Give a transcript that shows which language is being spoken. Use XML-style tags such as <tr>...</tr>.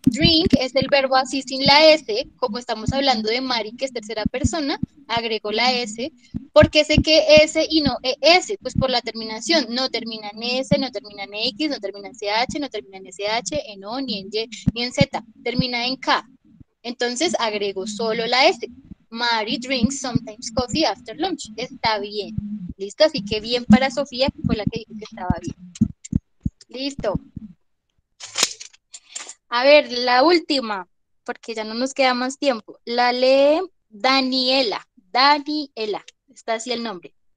<es>Drink es el verbo así sin la S, como estamos hablando de Mari, que es tercera persona, agrego la S, porque sé que S y no ES, pues por la terminación, no termina en S, no termina en X, no termina en CH, no termina en SH, en O, ni en Y, ni en Z, termina en K. Entonces agrego solo la S.</es> <en>Mari drinks sometimes coffee after lunch.</en> <es>Está bien. ¿Listo? Así que bien para Sofía, que fue la que dijo que estaba bien. Listo. A ver, la última, porque ya no nos queda más tiempo. La lee Daniela. Daniela. Está así el nombre.</es>